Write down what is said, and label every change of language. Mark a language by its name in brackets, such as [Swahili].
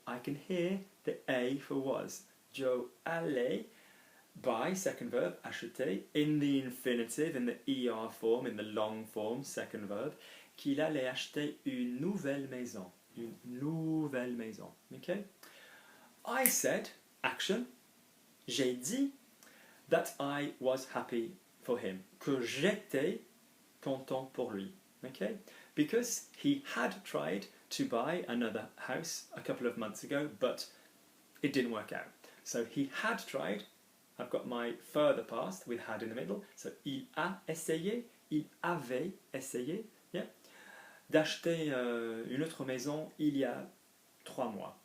[English] I can hear the a for was. [French] Joe allait [English] buy, second verb, [French] acheter, [English] in the infinitive, in the er form, in the long form, second verb, [French] qu'il allait acheter une nouvelle maison. Une nouvelle maison. Okay? [English] I said, action, [French] j'ai dit [English] that I was happy for him. [French] Que j'étais content pour lui. [English] Okay? Because he had tried to buy another house a couple of months ago, but it didn't work out. So he had tried I've got my further past with had in the middle. [French] So il a essayé, il avait essayé. Yeah. D'acheter une autre maison il y a 3 mois.